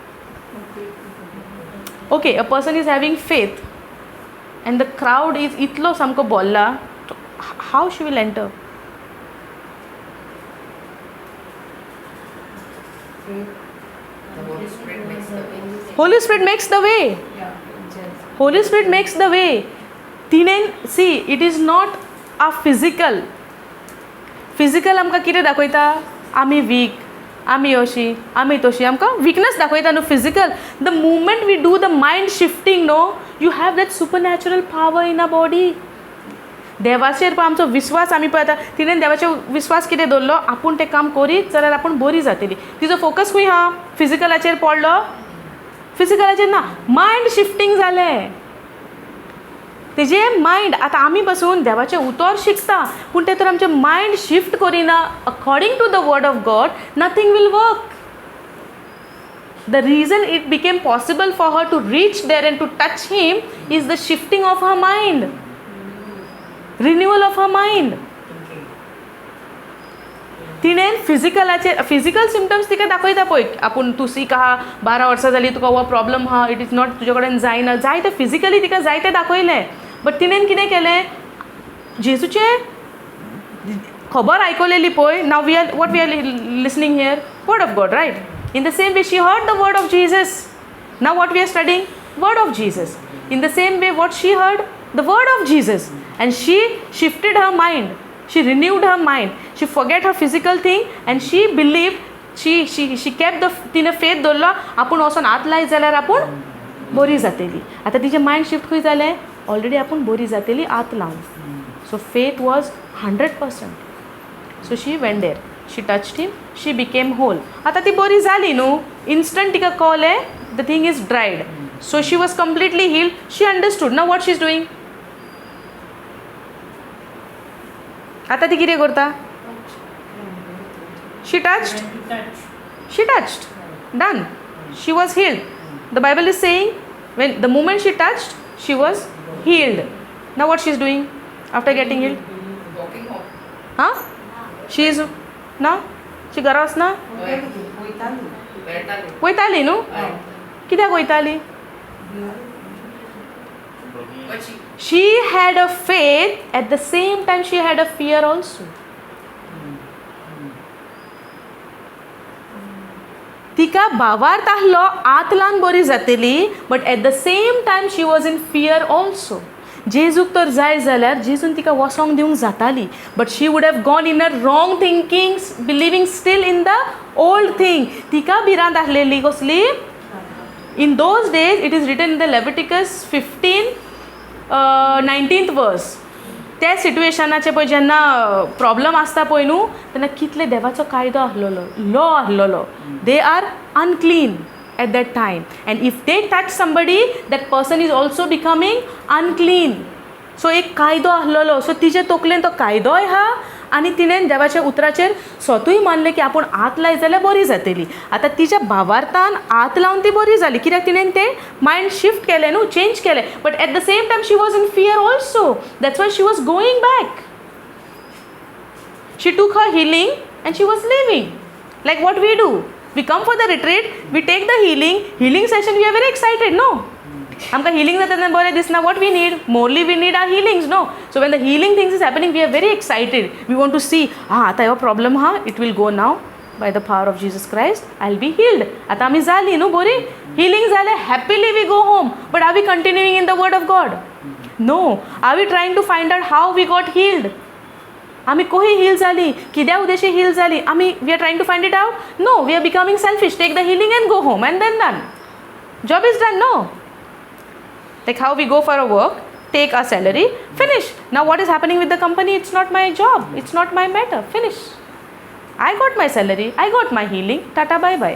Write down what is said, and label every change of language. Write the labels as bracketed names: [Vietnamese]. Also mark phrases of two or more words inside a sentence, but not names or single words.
[English] Okay, a person is having faith and the crowd is [Konkani] itlo samko bolla, [English] how she will enter? The Holy Spirit makes the way. Holy Spirit makes the way. Holy Spirit makes the way. See, it is not a physical [Konkani] आमकां कितें दाखयता? आमी वीक, आमी अशी, आमी तशी, आमकां विकनस दाखयता न्हू फिजिकल. [English] The movement we do the mind shifting no, you have that supernatural power in a body. [Konkani] देवाचेर पळय आमचो विश्वास आमी पळयता. तिणें देवाचेर विश्वास कितें दवरलो? आपूण तें काम करीत जाल्यार आपूण बरी जातली. तिजो फोकस खंय आहा? फिजिकलाचेर पडलो? फिजिकलाचेर ना, [English] mind shifting [Konkani] जालें. तेजे मायंड, आतां आमी बसून देवाचें उतर शिकता पूण ते तर आमचें मायंड शिफ्ट करिना [English] according to the word of God, nothing will work. The reason it became possible for her to reach there and to touch him is the shifting of her mind, renewal of her mind. [Konkani] तिणें [English] physical symptoms [Konkani] तिका दाखयता पळय, आपूण तूं सीक आहा, 12 वर्सां जालीं, तुका हो प्रॉब्लम आहा, [English] it is not [Konkani] तुजे कडेन जायना, जायते फिजिकली तिका जायते दाखयलें. बट तिणें कितें केलें? जेजूचें खबर आयकलेली पळय. [English] Now we are listening here word of God, right? In the same way she heard the word of Jesus. Now what we are studying? Word of Jesus. In the same way what she heard? The word of Jesus. And she shifted her mind. She renewed her mind. She forget her physical thing and she believed. She kept [Konkani] तिने faith दवरलो. आपूण वचून आत लायत जाल्यार आपूण बरी जातली. आतां तिचें [English] mind shift [Konkani] खंय जालें? ऑलरेडी आपूण बरी जातली आत लावन. [English] So faith was 100%. So she went there. She touched him. She became whole. [Konkani] आतां ती बरी जाली न्हू. [English] Instant [Konkani] तिका कळ्ळें [English] the thing is dried. So she was completely healed. She understood. Now what she is doing? [Konkani] आता ती कितें करता? [English] She touched. Done. She was healed. The Bible is saying when the moment she touched, she was healed. Now what she is doing after getting healed? Walking home. Huh? She is ना? She [Konkani] घरा वचना? वयताली न्हू? कित्याक वयताली? [English] But She had a faith, at the same time she had a fear also. [Konkani] तिका भावार्थ आहलो आत लावन बरी जातली, [English] but at the same time she was in fear also. [Konkani] जेजूक तर जाय जाल्यार जेजून तिका वसोंक दिवंक जाताली, [English] but she would have gone in a wrong thinking, believing still in the old thing. [Konkani] तिका भिरांत आहलेली कसली? [English] In those days, it is written in the Leviticus 15 19th वर्स. [Konkani] त्या सिट्युएशनाचे पळय जेन्ना प्रॉब्लम आसता पळय न्हू तेन्ना कितले देवाचो कायदो आसलेलो, लॉ आसलेलो. [English] दे आर अनक्लीन at that time, and if they touch somebody, that person is also becoming unclean. [Konkani] So एक कायदो आसलेलो. सो तिचे तकलेन तो कायदोय हा आनी तिणें देवाच्या उतराचेर स्वतूय मानलें की आपूण आत लायत जाल्यार बरी जातली. आतां तिच्या भावार्थान आत लावन ती बरी जाली कित्याक तिणें तें मायंड शिफ्ट केलें न्हू, चेंज केलें. [English] But at the same time she was in fear also. That's why she was going back. She took her healing and she was living like what we do. We come for the retreat, we take the healing session, we are very excited, no? [Konkani] आमकां healing जाता तेन्ना बरें दिसना. [English] What we need? Morely we need our healings, no? So when the healing things is happening, we are very excited. We want to see, [Konkani] आता ह्यो problem हा, [English] it will go now. By the power of Jesus Christ, I'll be healed. [Konkani] आता आमी जाली न्हू बरी, [English] healing जालें, happily we go home. But are we continuing in the word of God? No. Are we trying to find out how we got healed? [Konkani] आमी कोही हील जाली, कित्या उद्देशी हील जाली, आमी [English] we are trying to find it out. No, we are becoming selfish. Take the healing and go home and then done. Job is done. No, like how we go for a work, take our salary, finish. Now what is happening with the company? It's not my job, it's not my matter. Finish. I got my salary, I got my healing, tata bye bye.